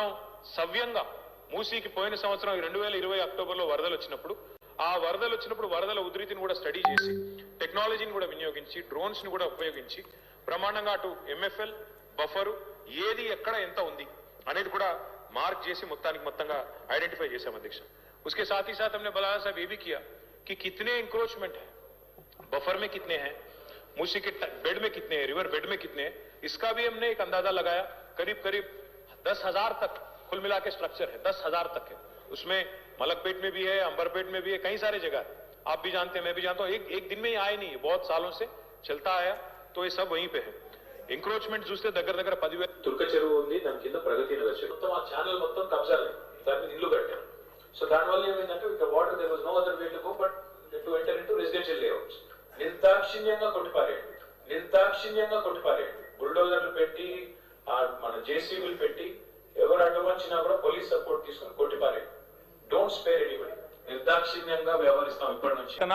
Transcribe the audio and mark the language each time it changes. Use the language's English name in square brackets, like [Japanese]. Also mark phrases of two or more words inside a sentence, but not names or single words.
[Telugu] సవ్యంగా మూసీకి పోయిన సంవత్సరం 2020 అక్టోబర్లో వరదలు వచ్చినప్పుడు ఆ వరదలు వచ్చినప్పుడు వరదల ఉధృతిని కూడా స్టడీ చేసి టెక్నాలజీని కూడా వినియోగించి డ్రోన్స్ ని కూడా ఉపయోగించి ప్రమాణంగా అటు ఎంఎఫ్ఎల్ బఫరు ఏది ఎక్కడ ఎంత ఉంది అనేది కూడా మార్క్ చేసి మొత్తంగా ఐడెంటిఫై చేశాం అధ్యక్ష [Hindi] उसके साथ ही साथ हमने बलाया साहब ये भी किया कि कितने इंक्रोचमेंट है बफर में कितने हैं मूसी के बेड में कितने हैं रिवर बेड में कितने हैं इसका भी हमने एक अंदाजा लगाया करीब 10,000 तक कुल मिला के स्ट्रक्चर है 10,000 तक है उसमें मलकपेट में भी है अंबरपेट में भी है कई सारे जगह आप भी जानते हैं मैं भी जानता हूं एक दिन में ही आए नहीं बहुत सालों से चलता आया तो ये सब वहीं पे है [Telugu] ఎంక్రోచ్మెంట్ చూస్తే దగ్గర [Hindi] 10,000 [Telugu] తుర్క చెరువు ఉంది దాని కింద ప్రగతి నగర్ చెరువు మొత్తం ఆ ఛానల్ మొత్తం కబ్జాలే దాని మీద ఇల్లు కట్టారు సో దానివల్ల ఏమైందంటే ఇక్కడ [English] water there was no other way to go but to enter into residential layouts [Telugu] నిర్దాక్షిణ్యంగా కొట్టిపారేయండి బుల్డోజర్లు పెట్టి మన జేసీబీలు పెట్టి ఎవరు అడ్డం వచ్చినా కూడా [English] police support [Telugu] తీసుకొని కొట్టిపారేయండి [English] don't spare anybody [Telugu] నిర్దాక్షిణ్యంగా వ్యవహరిస్తాం ఇప్పటి నుంచి